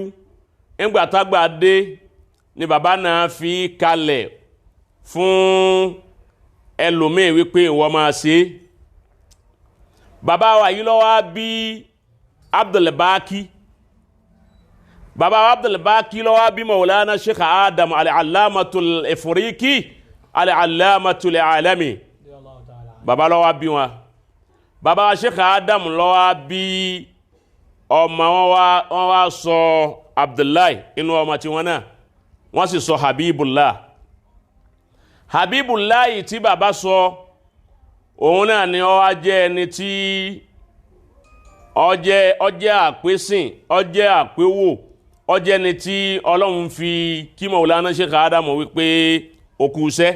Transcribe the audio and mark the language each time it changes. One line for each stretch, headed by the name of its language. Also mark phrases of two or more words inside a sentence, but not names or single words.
Yoruba: Ńgbà tágbà dé ni bàbá náà fi kalẹ̀ fún ẹlòmíì wípé ìwọ máa ṣe. Bàbá wa yìí ló wá bí Abdulbaki. Bàbá Abdulbaki ló wá bí Maulana Sheikh Adam al-Allamatul Ifriqi al-Allamatul Alami. Bàbá ló wá bí wọn. Bàbá Sheikh Adam ló wá bí ọmọ wọn wá sọ Abdullahi inú ọmọ tí wọn náà wọ́n sì sọ Habibullah. Habibullah yìí tí bàbá sọ òun náà ni ó wá jẹ́ ẹni tí ó jẹ́ àpésìn, ó jẹ́ àpéwò, ó jẹ́ ẹni tí Ọlọ́run fi kí Maulana Sheikh Adamu wípé òkúṣẹ́.